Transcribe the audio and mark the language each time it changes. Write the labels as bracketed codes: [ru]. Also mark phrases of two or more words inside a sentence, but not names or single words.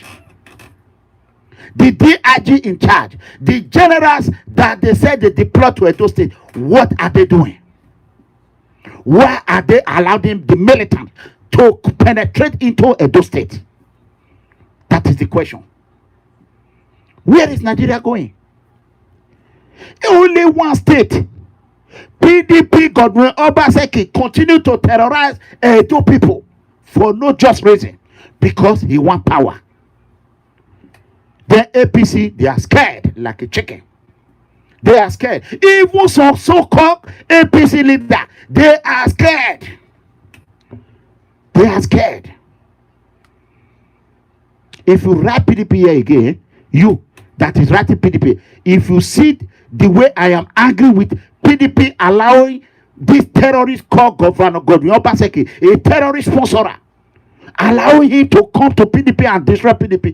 [en] The DIG in charge, the generals that they said they deployed to Edo State, what are they doing? Why are they allowing the militant to penetrate into Edo State? That is the question. Where is Nigeria going? Only one state. PDP Godwin Obaseki continue to terrorize Edo people for no just reason, because he want power. The APC, they are scared like a chicken. They are scared. Even some so-called APC leader, they are scared. They are scared. If you write PDP here again, you that is writing PDP, if you see the way I am angry with PDP allowing this terrorist called Governor Godwin Obaseki, a terrorist sponsorer, allowing him to come to PDP and destroy PDP.